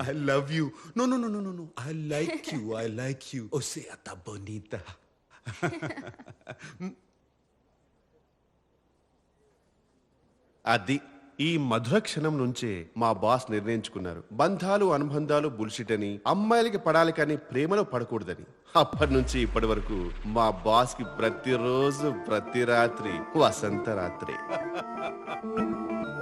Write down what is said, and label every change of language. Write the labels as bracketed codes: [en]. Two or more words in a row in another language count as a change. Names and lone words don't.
[en] I love you. No, no, no, no, no, no. I like you. I like you. [es] O sea, está bonita. [te] అది ఈ మధుర క్షణం నుంచే మా బాస్ నిర్ణయించుకున్నారు, బంధాలు అనుబంధాలు బుల్షిట్ అని, అమ్మాయిలకి పడాలి కానీ ప్రేమలో పడకూడదని. అప్పటి నుంచి ఇప్పటి వరకు మా బాస్ కి ప్రతిరోజు ప్రతి రాత్రి వసంత రాత్రి.